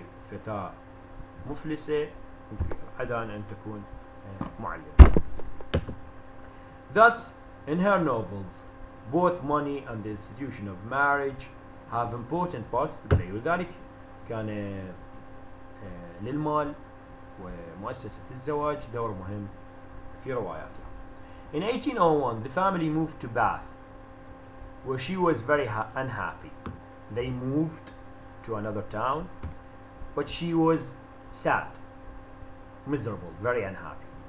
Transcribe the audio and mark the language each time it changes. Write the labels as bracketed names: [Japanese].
[Arabic] فتاة مفلسة عدا أن تكون معلمة. [English] Thus, in her novels, both money and the institution of marriage have important parts to play. [Arabic] ولذلك كان للمال ومؤسسة الزواج دور مهم في رواياتها. [English] In 1801, the family moved to Bath, where she was very unhappy. They moved to another town, but she was sad, miserable, very unhappy.